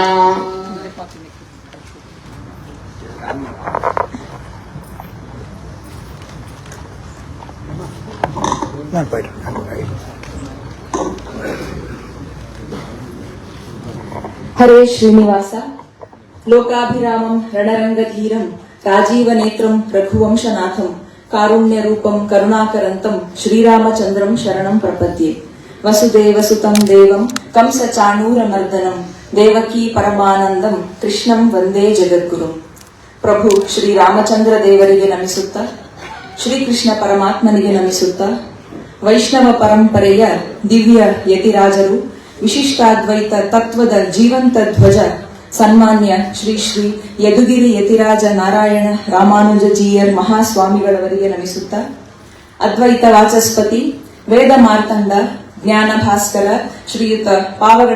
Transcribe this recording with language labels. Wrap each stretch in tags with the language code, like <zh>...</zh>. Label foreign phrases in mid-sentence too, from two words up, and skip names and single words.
<sa>हरे श्रीनिवास लोकाभिरामं रणरंगधीरं राजीवनेत्रं रघुवंशनाथं कारुण्यरूपं करुणाकरन्तं श्रीरामचन्द्रं शरणं प्रपद्ये। वसुदेवसुतं देवं कंसचाणूरमर्दनं देवकी परमानंदं कृष्णं वंदे जगद्गुरुं।</sa> <kn>प्रभु श्री रामचंद्र देवರಿಗೆ ನಮಿಸುತ್ತಾ ಶ್ರೀಕೃಷ್ಣ ಪರಮಾತ್ಮನಿಗೆ ನಮಿಸುತ್ತಾ ವೈಷ್ಣವ ಪರಂಪರೆಯ ದಿವ್ಯ ಯತಿರಾಜರು ವಿಶಿಷ್ಟಾದ್ವೈತ ತತ್ವದ ಜೀವಂತ ಧ್ವಜ ಸನ್ಮಾನ್ಯ ಶ್ರೀ ಶ್ರೀ ಯದುಗಿರಿ ಯತಿರಾಜ ನಾರಾಯಣ ರಾಮಾನುಜಜೀಯರ್ ಮಹಾಸ್ವಾಮಿಗಳವರಿಗೆ ನಮಿಸುತ್ತಾ ಅದ್ವೈತ ವಾಚಸ್ಪತಿ ವೇದ ಮಾರ್ತಂಡ ಜ್ಞಾನ ಭಾಸ್ಕರ ಶ್ರೀಯುತ ಪಾವಗಡ</kn>